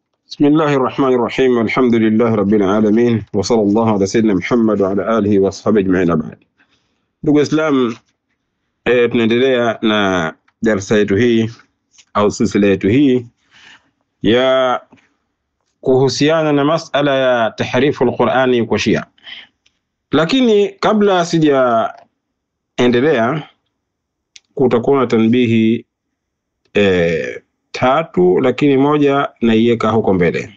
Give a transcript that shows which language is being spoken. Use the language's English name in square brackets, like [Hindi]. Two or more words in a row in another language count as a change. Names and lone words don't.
[Arabic] بسم الله الرحمن الرحيم. الحمد لله رب العالمين وصلى الله على سيدنا محمد وعلى آله وصحبه أجمعين. [Swahili] بعد ndugu Islam, tunaendelea na darasa yetu hii au silsila yetu hii ya kuhusiana na masala ya [Arabic] تحريف القرآن [Swahili] kwa Shia. Lakini kabla sijaendelea, kutakuwa na tanbihi tatu, lakini moja naiweka huko mbele.